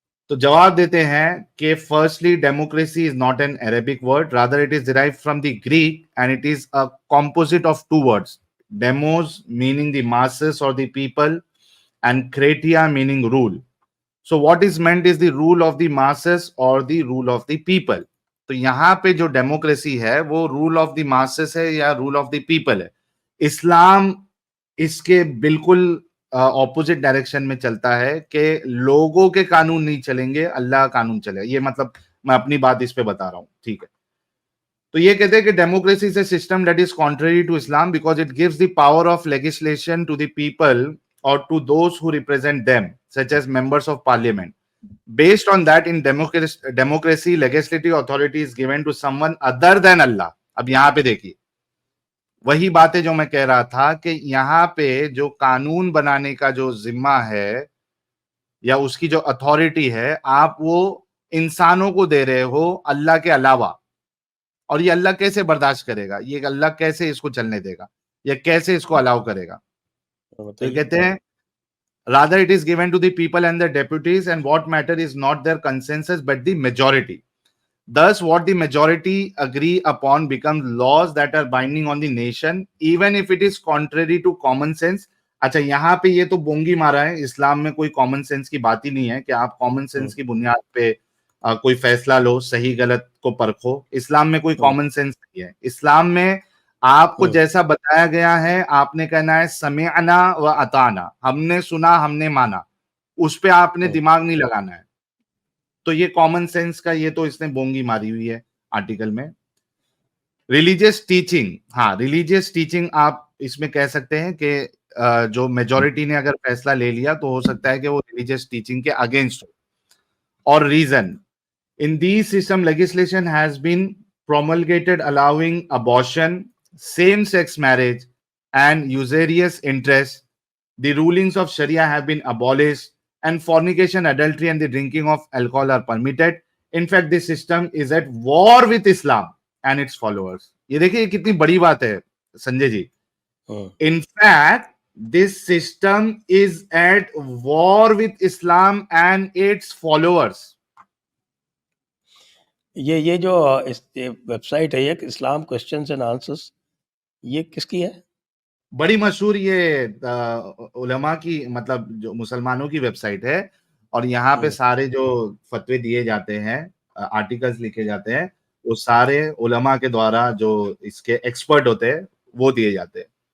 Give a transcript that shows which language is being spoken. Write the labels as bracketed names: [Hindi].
[Hindi] तो जवाब देते हैं कि [English] Firstly democracy is not an Arabic word, rather it is derived from the Greek, and it is a composite of two words, demos meaning the masses or the people, and kratia meaning rule. So what is meant is the rule of the masses or the rule of the people. [Hindi] तो यहाँ पे जो democracy है वो [English] rule of the masses [Hindi] है या [English] rule of the people [Hindi] है? इस्लाम इसके बिल्कुल ऑपोजिट डायरेक्शन में चलता है कि लोगों के कानून नहीं चलेंगे, अल्लाह का कानून चलेगा। ये मतलब मैं अपनी बात इस पे बता रहा हूं, ठीक है। तो ये कहते हैं कि [English] Democracy is a system that is contrary to Islam because it gives the power of legislation to the people और to those who represent them such as members of parliament. Based on that, in democracy, legislative authority is given to someone other than Allah. [Hindi] अब यहां पे देखिए, वही बातें जो मैं कह रहा था कि यहां पे जो कानून बनाने का जो जिम्मा है या उसकी जो अथॉरिटी है, आप वो इंसानों को दे रहे हो अल्लाह के अलावा। और ये अल्लाह कैसे बर्दाश्त करेगा? ये अल्लाह कैसे इसको चलने देगा या कैसे इसको अलाउ करेगा? तो तो ये बताइए। कहते हैं [English] rather it is given to the people and the deputies, and what matter is not their consensus but the majority. Thus what the majority agree upon becomes laws that are binding on the nation even if it is contrary to common sense. [Hindi] अच्छा, यहाँ पे ये तो बोंगी मारा है, इस्लाम में कोई common sense की बात ही नहीं है कि आप कॉमन सेंस की बुनियाद पे कोई फैसला लो, सही गलत को परखो। इस्लाम में कोई कॉमन सेंस नहीं है। इस्लाम में आपको जैसा बताया गया है आपने कहना है समिअना व अताना, हमने सुना हमने माना, उस पे आपने दिमाग नहीं लगाना है। तो ये कॉमन सेंस का ये तो इसने बोंगी मारी हुई है आर्टिकल में। रिलीजियस टीचिंग, हाँ रिलीजियस टीचिंग आप इसमें कह सकते हैं कि जो मेजोरिटी ने अगर फैसला ले लिया तो हो सकता है कि वो रिलीजियस टीचिंग के अगेंस्ट हो। और reason, [English] in these system legislation has been promulgated allowing abortion, same-sex marriage, and usurious interest. The rulings of Sharia have been abolished, and fornication, adultery, and the drinking of alcohol are permitted. In fact, this system is at war with Islam and its followers. [Hindi] ये देखिए ये कितनी बड़ी बात है Sanjay ji. [English] In fact, this system is at war with Islam and its followers. [Hindi] ये जो इस वेबसाइट है, ये इस्लाम क्वेश्चंस एंड आंसर्स, ये किसकी है? बड़ी मशहूर ये उलमा की, मतलब जो मुसलमानों की वेबसाइट है, और यहाँ पे सारे जो फतवे दिए जाते हैं, आर्टिकल्स लिखे जाते हैं, वो सारे उलमा के द्वारा जो इसके एक्सपर्ट होते हैं वो दिए जाते हैं।